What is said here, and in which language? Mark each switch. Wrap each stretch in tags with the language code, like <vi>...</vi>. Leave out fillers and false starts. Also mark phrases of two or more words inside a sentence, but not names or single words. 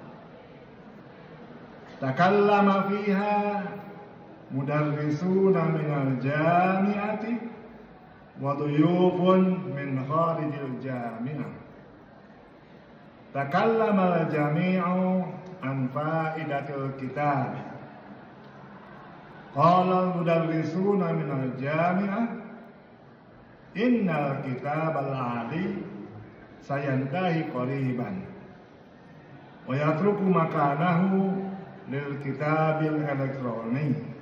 <ar>تكلم فيها مدرسون من الجامعة وضيوف من خارج الجامعة. تكلم الجميع عن فائدة الكتاب. قال المدرسون من الجامعة إن الكتاب العادي سينتهي قريبا ويترك مكانه للكتاب الإلكتروني.</ar>